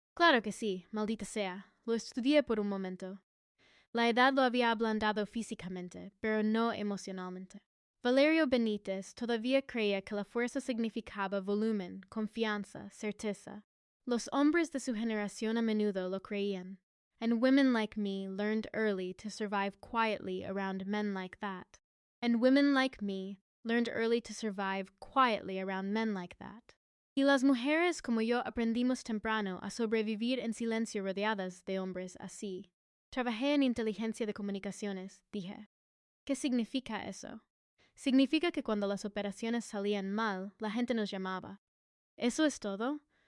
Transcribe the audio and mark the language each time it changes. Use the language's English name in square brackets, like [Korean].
[Spanish] Claro que sí, maldita sea. Lo estudié por un momento. La edad lo había ablandado físicamente, pero no emocionalmente. Valerio Benítez todavía creía que la fuerza significaba volumen, confianza, certeza. Los hombres de su generación a menudo lo creían. [English] And women like me learned early to survive quietly around men like that. And women like me learned early to survive quietly around men like that. [Spanish] Y las mujeres como yo aprendimos temprano a sobrevivir en silencio rodeadas de hombres así. Trabajé en inteligencia de comunicaciones, dije. ¿Qué significa eso? Significa que cuando las operaciones salían mal, la gente nos llamaba. ¿Eso es todo?